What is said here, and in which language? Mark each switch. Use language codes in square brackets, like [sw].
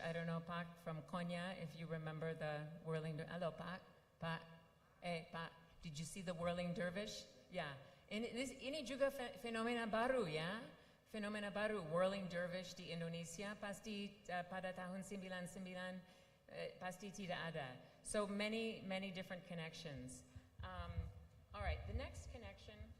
[en] I don't know, Pak, from Konya, if you remember the whirling dervish. Hello, Pak, did you see the whirling dervish? [id] Yeah, ini juga fenomena baru ya. Fenomena baru, whirling dervish di Indonesia, pasti pada tahun 99 pasti tidak ada. [en] So many different connections. All right, the next connection.